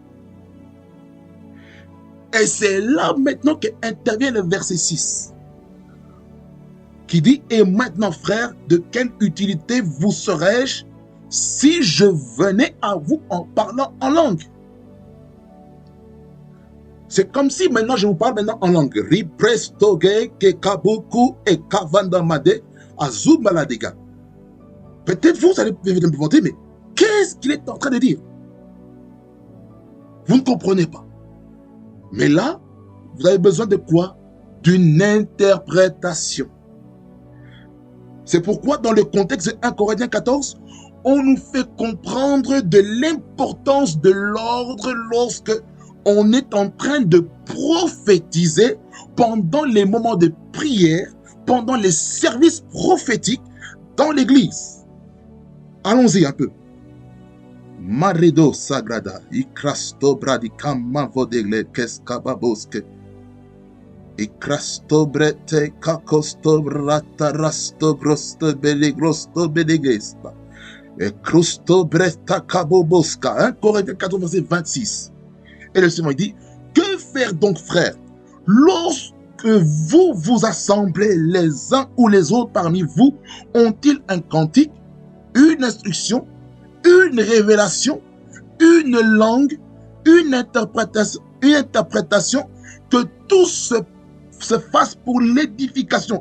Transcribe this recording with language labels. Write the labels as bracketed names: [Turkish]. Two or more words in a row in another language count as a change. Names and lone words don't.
[French] Et c'est là maintenant qu'intervient le verset 6. Qui dit, et maintenant frères, de quelle utilité vous serais-je si je venais à vous en parlant en langue? C'est comme si maintenant je vous parle maintenant en langue. Riprestoge ke kabuku et kavandamade azumaladega. Peut-être vous allez me demander, mais qu'est-ce qu'il est en train de dire? Vous ne comprenez pas. Mais là, vous avez besoin de quoi? D'une interprétation. C'est pourquoi dans le contexte de 1 Corinthiens 14, on nous fait comprendre de l'importance de l'ordre lorsque on est en train de prophétiser pendant les moments de prière, pendant les services prophétiques dans l'église. Allons-y un peu. Maredo sagrada, ikrasto bradikama vodegle keskababoske. Ikrasto brete kakosto bratarasto grosto belegrosto belegesta. Et crusto breta kaboboska. 1 Corinthiens 14, verset 26. Et le Seigneur dit, que faire donc, frères, lorsque vous vous assemblez les uns ou les autres parmi vous, ont-ils un cantique, une instruction, une révélation, une langue, une interprétation, que tout se fasse pour l'édification.